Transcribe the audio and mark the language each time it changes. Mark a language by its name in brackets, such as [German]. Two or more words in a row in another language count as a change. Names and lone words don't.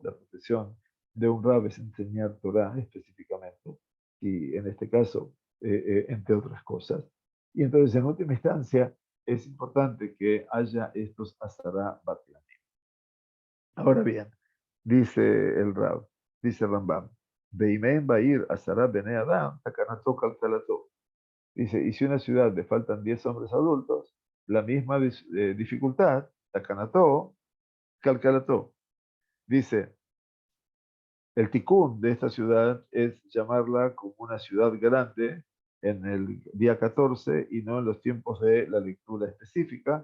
[Spanish] La profesión de un rab es enseñar Torah específicamente, y en este caso, entre otras cosas. Y entonces, en última instancia, es importante que haya estos [Hebrew] עשרה בטלנים. [Spanish] Ahora bien, dice el rab, dice Rambam, [Hebrew] באין בעיר עשרה בני אדם, תקנתו קלקלתו. [Spanish] Dice, y si una ciudad le faltan 10 hombres adultos, la misma dificultad, [Hebrew] תקנתו, קלקלתו. [Spanish] Dice, el tikkun de esta ciudad es llamarla como una ciudad grande en el día 14 y no en los tiempos de la lectura específica.